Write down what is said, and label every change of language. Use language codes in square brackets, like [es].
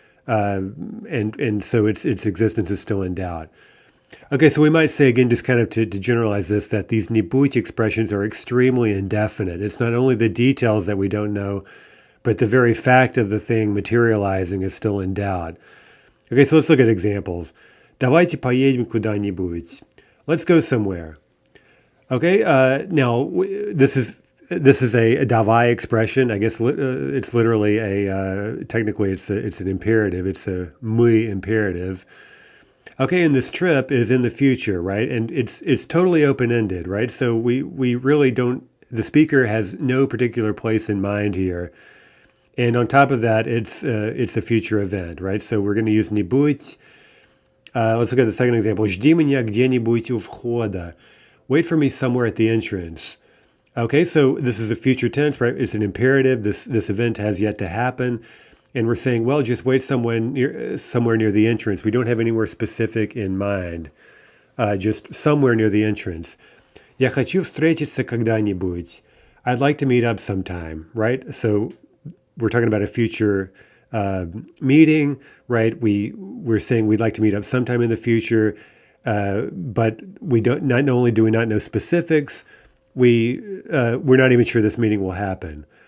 [en] And so its existence is still in doubt. Okay, so we might say, again, just kind of to generalize this, that these не будь expressions are extremely indefinite. It's not only the details that we don't know, but the very fact of the thing materializing is still in doubt. Okay, so let's look at examples. [ru] Давайте поедем куда-нибудь. [en] Let's go somewhere. Okay, now this is a давай expression. I guess it's literally technically it's an imperative. It's a мы imperative. Okay, and this trip is in the future, right? And it's totally open-ended, right? So we really don't. The speaker has no particular place in mind here. And on top of that, it's a future event, right? So we're going to use не будь. Let's look at the second example. [ru] Жди меня где-нибудь у входа. [en] Wait for me somewhere at the entrance. Okay, so this is a future tense, right? It's an imperative. This event has yet to happen. And we're saying, well, just wait somewhere near the entrance. We don't have anywhere specific in mind. Just somewhere near the entrance. [ru] Я хочу встретиться когда-нибудь. [en] I'd like to meet up sometime, right? So we're talking about a future meeting, right? We're saying we'd like to meet up sometime in the future, but we don't. Not only do we not know specifics, we're not even sure this meeting will happen.